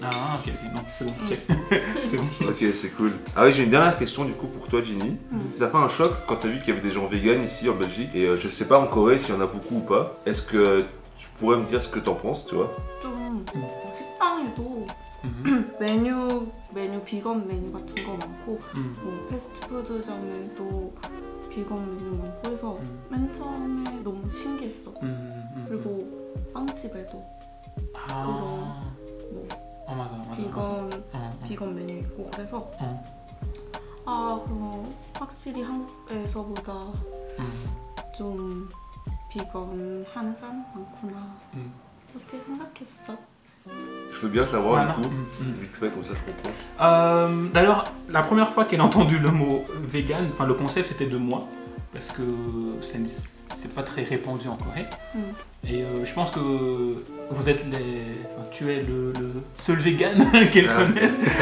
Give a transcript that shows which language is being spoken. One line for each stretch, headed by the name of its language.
French: Ah ok, non, c'est bon, c'est bon. Ok, c'est cool. Ah oui, j'ai une dernière question du coup pour toi, Ginny. Ça fait un choc quand t'as vu qu'il y avait des gens véganes ici en Belgique et je sais pas en Corée s'il y en a beaucoup ou pas. Est-ce que tu pourrais me dire ce que t'en penses, tu vois?
Korean: 좀 식당에도 메뉴 비건 메뉴 같은 거 많고 뭐 패스트푸드점에도 비건 메뉴 많고 해서 맨 처음에 너무 신기했어. 그리고 빵집에도 아. 뭐 맞아. 비건 메뉴 있고 그래서 그거 확실히 한국에서보다 좀 비건 하는 사람 많구나 그렇게 생각했어.
French: Je veux bien savoir du coup, vite fait comme ça je comprends. D'ailleurs, la première fois qu'elle a entendu le mot vegan, enfin le concept c'était de moi, parce que c'est pas très répandu en Corée. Et je pense que vous êtes tu es le seul vegan qu'elle connaisse.